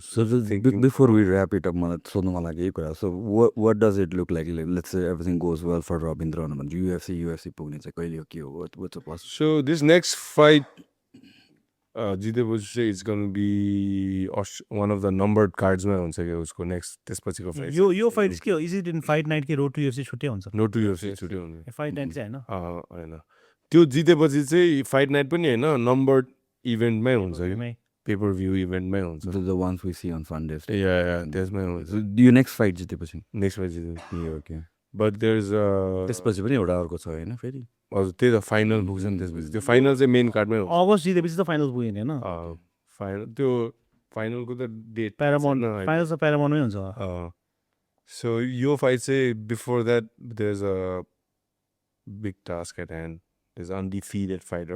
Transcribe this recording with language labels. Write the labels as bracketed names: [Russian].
[English] So before we wrap it up, so what does it look like? Let's say everything goes well for Rabindra, UFC [Nepali] पुग्ने चाहिँ कहिले हो के हो? [English] What's the possibility? So this next fight, it's going to be one of the numbered cards [Nepali] हुन्छ कि उसको [English] next त्यसपछिको fight. [Nepali] यो फाइट के हो? [English] Is it in fight night [Nepali] के रोड टु UFC छुट्टै हुन्छ? रोड टु UFC छुट्टै हुन्छ. फाइट नाइट चाहिँ हैन. हैन. त्यो जितेपछि चाहिँ फाइट नाइट पनि हैन नम्बर्ड इभेन्टमै हुन्छ कि पेपर भ्यू इभेन्टमै हुन्छ. [English] The ones we see on fun days. [Nepali] Yeah, त्यसमै हुन्छ. [English] So your next fight जितेपछि? Next fight जितेपछि. Okay. But there's [Nepali] त्यसपछि पनि एउटा अर्को छ हैन फेरि? हजुर त्यही त फाइनल पुग्छ नि त्यसपछि. त्यो फाइनल चाहिँ मेन कार्डमै हुन्छ. अगस्त जितेपछि त फाइनल पुग्यो नि हैन? फाइनल त्यो फाइनलको त डेट प्यारामाउन्ट फाइनल त प्यारामाउन्टमै हुन्छ. [English] So your fight say before that there's a big task at hand. There's undefeated fighter.